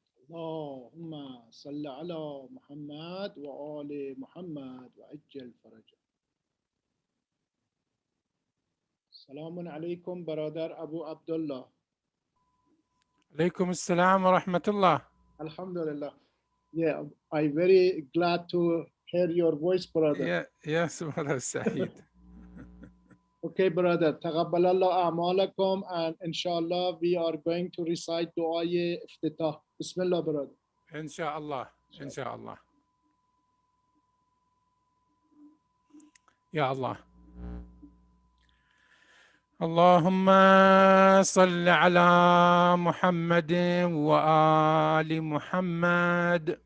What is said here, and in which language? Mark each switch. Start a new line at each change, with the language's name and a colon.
Arabic: اللهم صل على محمد وآل محمد وعجل فرجه. السلام عليكم برادر أبو عبد الله. عليكم السلام ورحمة الله. Alhamdulillah.
English: Yeah, I'm very glad to hear your voice, brother. Yes, brother Sahid. Okay, brother.
Arabic: تقبل الله أعمالكم,
English: and inshallah we are going to recite
Arabic: دعاء افتتاح. بسم الله, brother. إن شاء الله. إن شاء الله. يا الله. اللهم صل على محمد وآل محمد.